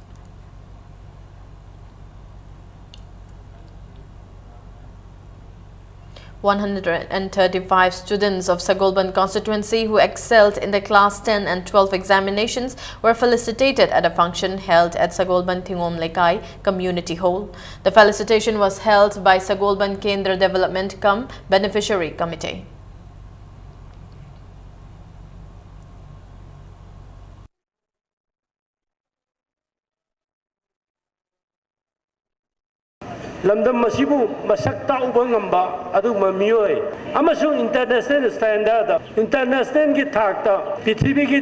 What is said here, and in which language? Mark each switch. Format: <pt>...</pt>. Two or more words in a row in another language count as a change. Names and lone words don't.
<en>...135 students of Sagolban constituency who excelled in the Class 10 and 12 examinations were felicitated at a function held at Sagolban Tingom Lekai Community Hall. The felicitation was held by Sagolban Kendra Development Cum Beneficiary Committee.</en> <mni>Lamdam masibu masakta ubangamba adu mamiyoy amasung</mni> <en>international standard</en> <mni>international ki thakta prithvi ki</mni>